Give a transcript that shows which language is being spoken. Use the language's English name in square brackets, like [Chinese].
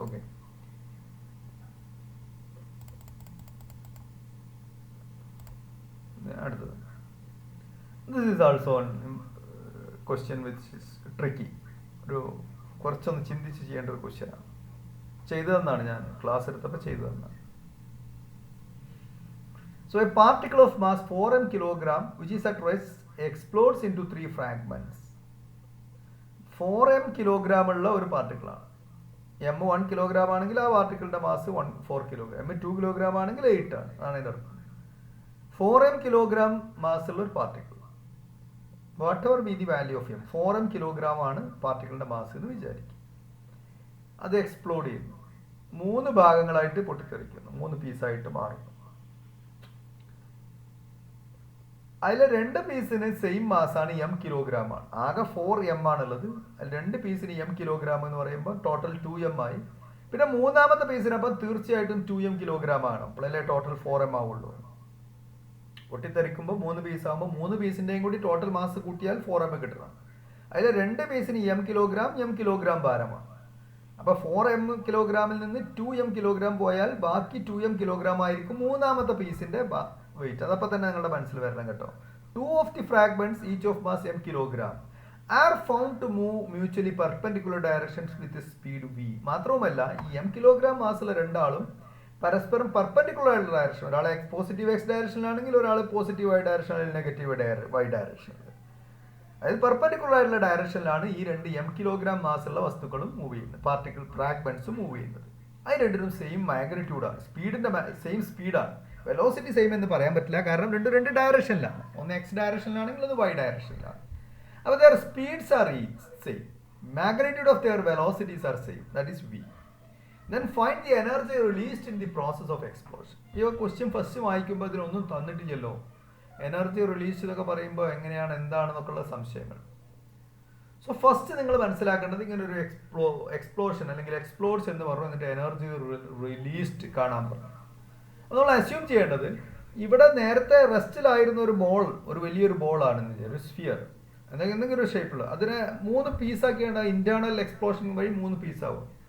[Malayalam] Okay, അടുത്തത്. [English] This is also question which is tricky. [Malayalam] ഒരു കുറച്ചൊന്ന് ചിന്തിച്ച് ചെയ്യേണ്ട ഒരു ക്വസ്റ്റ്യനാണ്. ചെയ്തതെന്നാണ്, ഞാൻ ക്ലാസ് എടുത്തപ്പോൾ ചെയ്തതെന്നാണ്. [English] So a particle of mass 4m kilogram which is at rest explodes into 3 fragments. [Malayalam] 4m kilogram ഉള്ള ഒരു പാർട്ടിക്കിൾ ആണ്. m 1 കിലോഗ്രാം ആണെങ്കിൽ ആ പാർട്ടിക്കിളിന്റെ മാസ് 4 കിലോഗ്രാം. m 2 കിലോഗ്രാം ആണെങ്കിൽ 8 ആണ്. അതാണ് ഇതിന്റെ അർത്ഥം. 4m കിലോഗ്രാം മാസ് ഉള്ള ഒരു particle, [English] whatever be the value of m, [Malayalam] 4m kilogram ആണ് പാർട്ടിക്കിളിന്റെ മാസ് എന്ന് വിചാരിക്കും. അത് എക്സ്പ്ലോഡ് ചെയ്യുന്നു, 3 ഭാഗങ്ങളായിട്ട് പൊട്ടിത്തെറിക്കുന്നു, 3 പീസായിട്ട് മാറുന്നു. അതിൽ 2 പീസിന് സെയിം മാസാണ്, m കിലോഗ്രാം ആണ്. ആകെ 4m ആണുള്ളത്. 2 പീസിന് m കിലോഗ്രാം എന്ന് പറയുമ്പോൾ ടോട്ടൽ 2m ആയി. പിന്നെ മൂന്നാമത്തെ പീസിനപ്പം തീർച്ചയായിട്ടും 2m കിലോഗ്രാം ആണ്. അപ്പോഴല്ലേ ടോട്ടൽ 4m ആവുള്ളൂ. പൊട്ടിത്തെറിക്കുമ്പോൾ 3 പീസ് ആകുമ്പോൾ 3 പീസിന്റെയും കൂടി ടോട്ടൽ മാസ് കൂട്ടിയാൽ 4m കിട്ടണം. അതിൽ 2 പീസിന് m കിലോഗ്രാം ഭാരമാണ്. അപ്പൊ 4m കിലോഗ്രാമിൽ നിന്ന് 2m കിലോഗ്രാം പോയാൽ ബാക്കി 2m കിലോഗ്രാം ആയിരിക്കും മൂന്നാമത്തെ പീസിന്റെ വെയിറ്റ്. അതപ്പോൾ തന്നെ നിങ്ങളുടെ മനസ്സിൽ വരണം കേട്ടോ. [English] 2 of the fragments each of mass m kilogram are found to move mutually perpendicular directions with a speed v. [Malayalam] മാത്രവുമല്ല ഈ m കിലോഗ്രാം മാസുള്ള രണ്ടാളും പരസ്പരം പെർപെൻഡിക്കുലർ ആയിട്ടുള്ള ഡയറക്ഷൻ, ഒരാൾ പോസിറ്റീവ് എക്സ് ഡയറക്ഷനിലാണെങ്കിൽ ഒരാൾ പോസിറ്റീവ് വൈ ഡയറക്ഷൻ അല്ലെങ്കിൽ നെഗറ്റീവ് വൈ ഡയറക്ഷനിൽ, അതായത് പെർപെൻഡിക്കുലർ ആയിട്ടുള്ള ഡയറക്ഷനിലാണ് ഈ 2 m കിലോഗ്രാം മാസുള്ള വസ്തുക്കളും മൂവ് ചെയ്യുന്നത്, പാർട്ടിക്കിൾ ഫ്രാഗ്മെന്റ്സും മൂവ് ചെയ്യുന്നത്. അത് രണ്ടിനും സെയിം മാഗ്നിറ്റ്യൂഡാണ്, സ്പീഡിന്റെ സെയിം സ്പീഡാണ്. വെലോസിറ്റി സെയിം എന്ന് പറയാൻ പറ്റില്ല, കാരണം രണ്ട് ഡയറക്ഷനിലാണ്. ഒന്ന് എക്സ് ഡയറക്ഷനിലാണെങ്കിൽ ഒന്ന് വൈ ഡയറക്ഷനിലാണ്. [English] അപ്പോൾ their speeds are same, magnitude of their velocities are same, that is v. Then find the energy released in the process of explosion. [Malayalam] ഈ ക്വസ്റ്റ്യൻ ഫസ്റ്റ് വായിക്കുമ്പോൾ ഇതിനൊന്നും തന്നിട്ടില്ലല്ലോ. എനർജി റിലീസ് എന്നൊക്കെ പറയുമ്പോൾ എങ്ങനെയാണ്, എന്താണെന്നൊക്കെയുള്ള സംശയങ്ങൾ. സോ ഫസ്റ്റ് നിങ്ങൾ മനസ്സിലാക്കേണ്ടത് ഇങ്ങനെ ഒരു എക്സ്പ്ലോഷൻ അല്ലെങ്കിൽ എക്സ്പ്ലോഡ്സ് എന്ന് പറഞ്ഞു, എന്നിട്ട് എനർജി റിലീസ്ഡ് കാണാൻ പറഞ്ഞു. നമ്മൾ അസ്യൂം ചെയ്യേണ്ടത് ഇവിടെ നേരത്തെ റെസ്റ്റിലായിരുന്ന ഒരു ബോൾ, ഒരു വലിയൊരു ബോളാണ്, ഒരു സ്ഫിയർ, എന്തെങ്കിലും ഒരു ഷേപ്പിലുള്ള, അതിനെ 3 പീസാക്കിയാണ് ഇന്റേണൽ എക്സ്പ്ലോഷൻ വഴി 3 പീസാവും.